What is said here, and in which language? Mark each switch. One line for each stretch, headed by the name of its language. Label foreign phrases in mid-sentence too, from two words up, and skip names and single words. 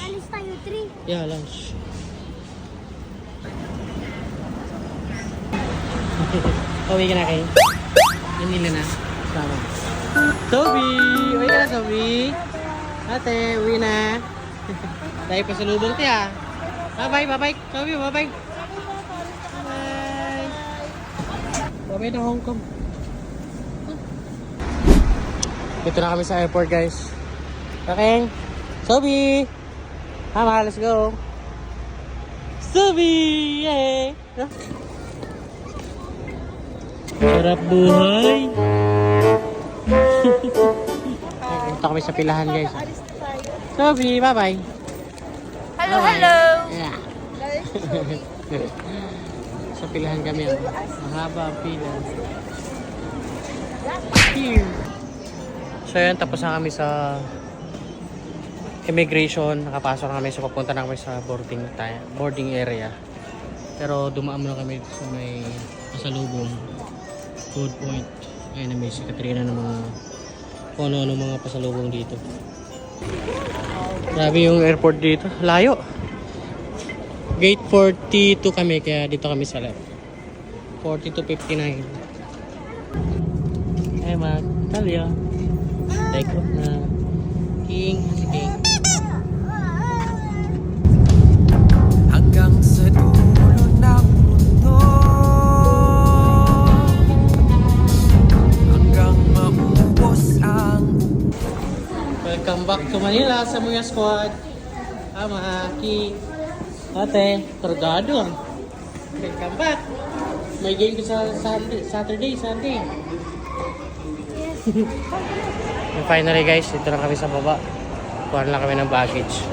Filipino: Alis tayo 3.
English: Yeah, lunch.
Filipino: Uwi ka na kayo? Yan nila na. Sama. Toby! Uwi ka na, Toby! Ate, uwi na. Dahil pa sa lubong tiya.
English: Bye-bye, bye-bye. Sabi, bye-bye. Bye.
Filipino: Bye-bye na Hong Kong. Dito na kami sa airport, guys.
English: Okay. Sobi! Mama, let's go. Sobi! Yay!
Filipino: Sarap buhay. Dito kami sa pilahan, guys.
English: Sobi, bye-bye. Hello, Bye-bye. hello. Yeah.
Filipino: Sa pilahan kami. Mahaba ang pila. Here. So yan, tapos na kami sa immigration. Nakapasok na kami. So papunta na kami sa
English: boarding area.
Filipino: Pero dumaan muna kami sa may pasalubong
English: food point.
Filipino: Ayun na may si Katrina ng mga kung ano mga pasalubong dito. Grabe yung airport dito. Layo. Gate 42 kami, kaya dito kami sa left.
English: 40 to 59. Eh, Talia. Take off
Filipino: na. King, si King. Hanggang sa dulo ng mundo, hanggang maubos ang
English: Welcome back to Manila
Filipino: sa mga
English: squad.
Filipino: Ama, King. Ate, Torgado.
English: Welcome back.
Filipino: May game ko sa Saturday, Sunday.
English: And finally guys,
Filipino: dito na kami sa baba. Kuha lang kami ng baggage.